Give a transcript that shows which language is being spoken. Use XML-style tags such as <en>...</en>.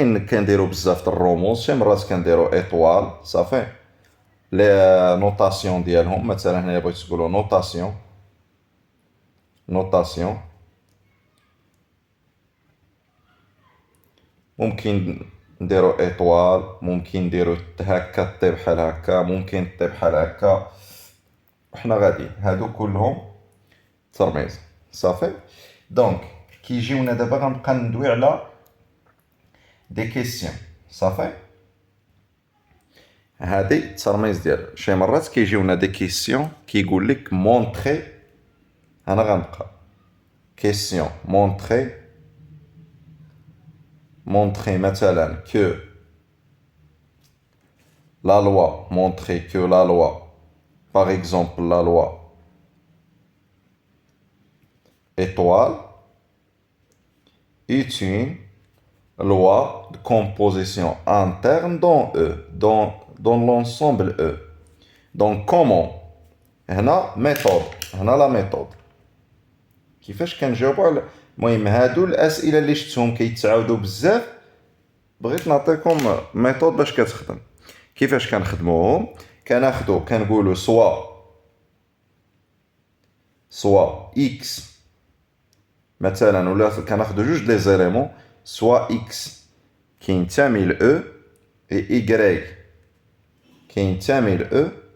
<ar>كنديرو بزاف د الرموز، شي مرات كنديرو ايطوال. صافي لي نوطاسيون ديالهم مثلا هنايا بغيتو تقولو نوطاسيون ممكن نديرو ايطوال، ممكن نديرو هكا طي بحال هكا، ممكن طي بحال هكا، وحنا غاديين هادو كلهم ترميز. صافي دونك كيجيونا دابا غنبقى ندوي على دي كيسيون. صافي هادي الترميز ديالها. شي مرات كيجيونا دي كيسيون كيقول لك مونطري، انا غنبقى كيسيون مونطري مثلا que la loi,</ar> <fr>montrer que la loi, par exemple la loi étoile est une loi de composition interne dans E, dans l'ensemble E. Donc comment</fr> <ar>هنا méthode، هنا la méthode كيفاش كنجاوبو على المهم هادو الاسئله اللي شفتهم كيتعاودوا بزاف. بغيت نعطيكم ميثود باش كتخدم. كيفاش كنخدموهم؟ كنقولوا سوا اكس مثلا، ولا كناخدو جوج لي زيليمون، سوا اكس كينتمي ل او اي ايكغيك كينتمي ل او.</ar>